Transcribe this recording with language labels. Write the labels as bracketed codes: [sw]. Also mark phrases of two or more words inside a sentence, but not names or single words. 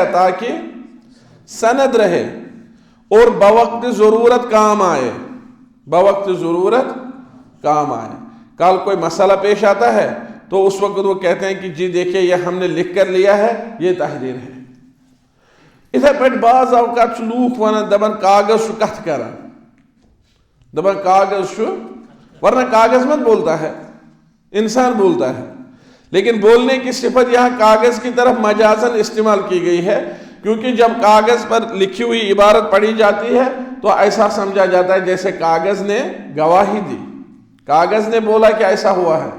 [ur] تاکہ سند رہے اور بوقت ضرورت کام آئے، بوقت ضرورت کام آئے. کل کوئی مسئلہ پیش آتا ہے تو اس وقت وہ کہتے ہیں کہ جی دیکھیں یہ ہم نے لکھ کر لیا ہے، یہ تحریر ہے. [ks] اتھے پہ بعض اوقات لوک ونان دبن کاغذ کت کران، دبن کاغذ، [ur] ورنہ کاغذ مت بولتا ہے، انسان بولتا ہے. لیکن بولنے کی صفت یہاں کاغذ کی طرف مجازن استعمال کی گئی ہے، کیونکہ جب کاغذ پر لکھی ہوئی عبارت پڑھی جاتی ہے تو ایسا سمجھا جاتا ہے جیسے کاغذ نے گواہی دی، کاغذ نے بولا کہ ایسا ہوا ہے.